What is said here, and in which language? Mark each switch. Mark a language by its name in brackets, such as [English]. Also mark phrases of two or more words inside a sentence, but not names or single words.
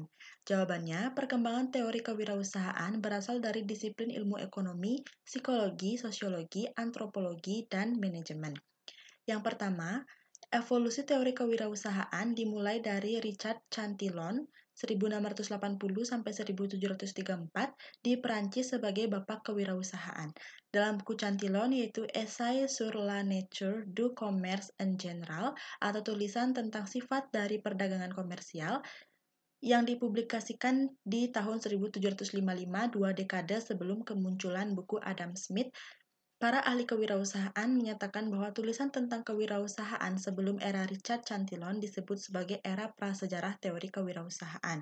[Indonesian] Jawabannya, perkembangan teori kewirausahaan berasal dari disiplin ilmu ekonomi, psikologi, sosiologi, antropologi, dan manajemen. Yang pertama, evolusi teori kewirausahaan dimulai dari Richard Cantillon 1680-1734 di Perancis sebagai bapak kewirausahaan. Dalam buku Cantillon yaitu Essai sur la nature du commerce en général atau tulisan tentang sifat dari perdagangan komersial yang dipublikasikan di tahun 1755, 2 dekade sebelum kemunculan buku Adam Smith. Para ahli kewirausahaan menyatakan bahwa tulisan tentang kewirausahaan sebelum era Richard Cantillon disebut sebagai era prasejarah teori kewirausahaan.